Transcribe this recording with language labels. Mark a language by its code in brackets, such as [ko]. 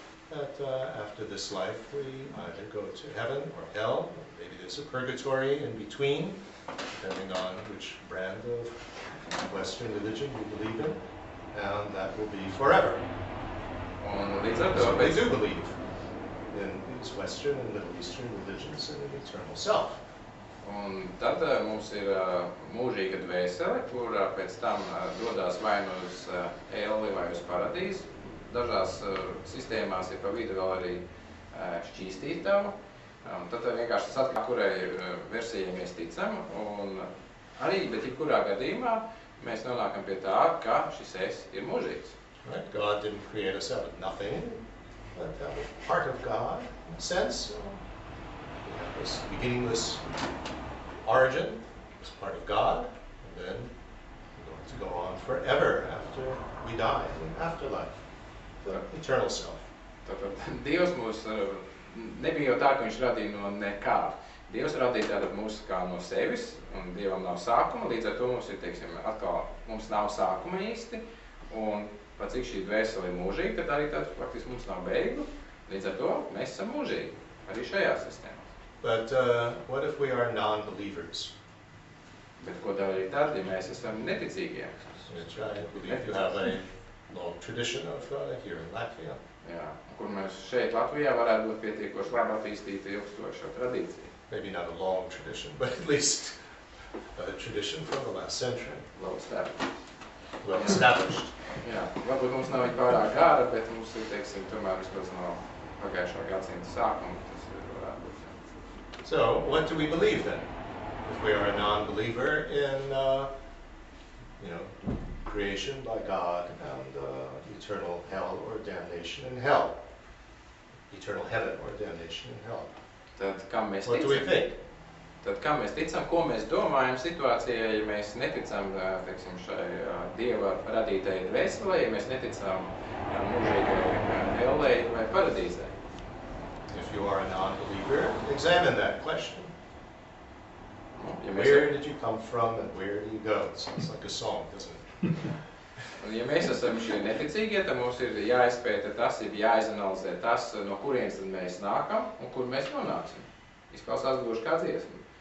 [en] That after this life we either go to heaven or hell, or maybe there's a purgatory in between, depending on which brand of Western religion you believe in, and that will be forever. [lv] Un līdz ar to [en] So we do believe in these Western and Middle Eastern religions and an eternal self. [lv] Un tad mums ir mūžīga dvēsele, kur pēc tam dodās vai nu uz elli vai uz paradīzi. Dažās sistēmās ir pa vidu vēl arī šķīstītava. Tad vienkārši tas atklāt, kurai versijai mēs ticam. Un arī, bet jebkurā gadījumā mēs nonākam pie tā, ka šis es ir mūžīgs. [en] Right? God didn't create us out of nothing, but out of part of God, in a sense. We have this beginningless origin, as part of God, and then we're going to go on forever after we die, in afterlife, the eternal self. [lv] Tātad Dievs mūs nebija jau tā, ka viņš radīja no nekā. Dievs radīja tātad mūs kā no sevis, un Dievam nav sākuma, līdz ar to mums ir, teiksim, atkal mums nav sākuma īsti, un pat cik šī dvēsele ir mūžīga, tad arī tad faktiski mums nav beigu, līdz ar to mēs esam mūžīgi, arī šajā sistēmā. [en] But what if we are non-believers? [lv] Bet ko darīt tad, ja mēs esam neticīgie? [en] Which I believe you have a long tradition of here in Latvia. [lv] Jā, kur mēs šeit Latvijā varētu būt pietiekoši labi attīstīta ilgstoša tradīcija. [en] Maybe not a long tradition, but at least a tradition from the last century. Well established. [lv] Jā, varbūt mums nav viņa pārāk gara, bet mums ir, teiksim, tomēr vismaz no pagājušā gadsimta sākuma, tas varētu būt. [en] So, what do we believe then? If we are a non-believer in, creation by God and eternal hell or damnation in hell, eternal heaven or damnation in hell. [lv] Tad kam mēs [en] What do we think? [lv] Tad kam mēs ticam, ko mēs domājam situācijā, ja mēs neticam, teiksim, šai Dieva radītajai dvēselē, ja mēs neticam mūžīgai ellei vai paradīzē? [en] If you are a non-believer, examine that question. [lv] Ja [en] Where did you come from and where do you go? It sounds like a song, doesn't it? [lv] Ja mēs esam šie neticīgie, tad mums ir jāizpēta tas, ir jāizanalizē tas, no kurienes tad mēs nākam un kur mēs nonāksim. Izklausās gluži kā dziesma.